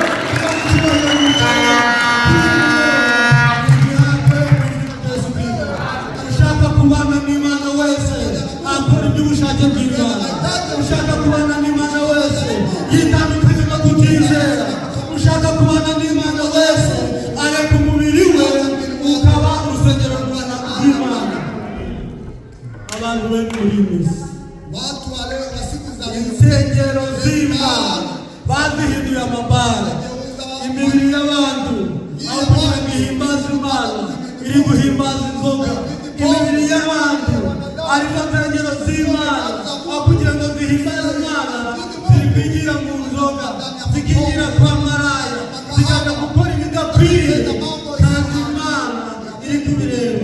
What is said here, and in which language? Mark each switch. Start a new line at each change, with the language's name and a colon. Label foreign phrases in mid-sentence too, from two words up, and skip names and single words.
Kinyarwanda: Ushaka kubana n'Imana wese akora iby'ubushake bw'Imana. Ushaka kubana n'Imana wese yitandukanye no kutizera. Ushaka kubana n'Imana wese areka umubiri we ukaba urusengero rw'Imana. Abantu benshi muri iyi minsi
Swahili: Watu wa leo na siku za leo.
Kinyarwanda: insengero z'Imana bazihinduye amabara. Imibiri y'abantu aho kugira ngo ihimbaze Imana iri guhimbaza inzoga. Imibiri y'abantu ariko insengero z'Imana aho kugira ngo zihimbaze Imana ziri kwigira mu nzoga, zikigira kwa maraya, zikajya gukora ibidakwiye, kandi Imana iri kubireba.